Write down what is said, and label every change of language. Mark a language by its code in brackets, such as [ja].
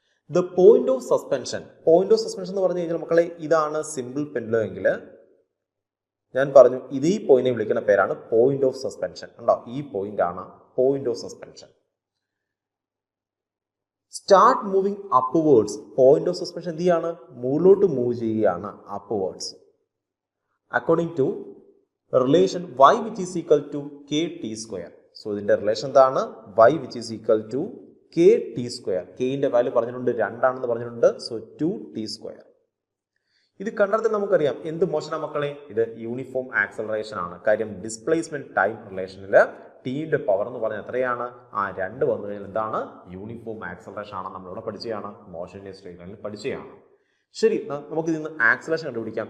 [ml] The point of suspension എന്ന് പറഞ്ഞു കഴിഞ്ഞാൽ മക്കളെ ഇതാണ് സിമ്പിൾ പെൻഡുലം എങ്കിൽ ഞാൻ പറഞ്ഞു ഇത് ഈ പോയിന്റിനെ വിളിക്കുന്ന പേരാണ് പോയിന്റ് ഓഫ് സസ്പെൻഷൻ. ഉണ്ടോ? ഈ പോയിന്റ് ആണ് point of suspension. [en] Start moving upwards. [ml] Point of suspension എന്ത് ചെയ്യാണ്? മുകളിലോട്ട് മൂവ് ചെയ്യുകയാണ്, upwards. [en] According to relation y which is equal to kt square. [ml] So ഇതിന്റെ റിലേഷൻ എന്താണ്? [en] y which is equal to kt square. [ml] കെന്റെ value പറഞ്ഞിട്ടുണ്ട് 2 ആണെന്ന് പറഞ്ഞിട്ടുണ്ട്. So 2t square. ഇത് കണ്ടാൽ തന്നെ നമുക്കറിയാം എന്ത് മോഷനാണ് മക്കളെ, ഇത് യൂണിഫോം ആക്സലറേഷൻ ആണ്. കാര്യം ഡിസ്പ്ലേസ്മെന്റ് ടൈം റിലേഷനിൽ ടീമിന്റെ പവർ എന്ന് പറഞ്ഞാൽ എത്രയാണ്, ആ 2 വന്നു കഴിഞ്ഞാൽ എന്താണ്, യൂണിഫോം ആക്സലറേഷൻ ആണ്. നമ്മളിവിടെ പഠിച്ചതാണ്, മോഷൻ ഇൻ സ്ട്രെയിറ്റ് ലൈനിൽ പഠിച്ചതാണ്. ശരി, നമുക്ക് ഇതിൽ നിന്ന് ആക്സലേഷൻ കണ്ടുപിടിക്കാം.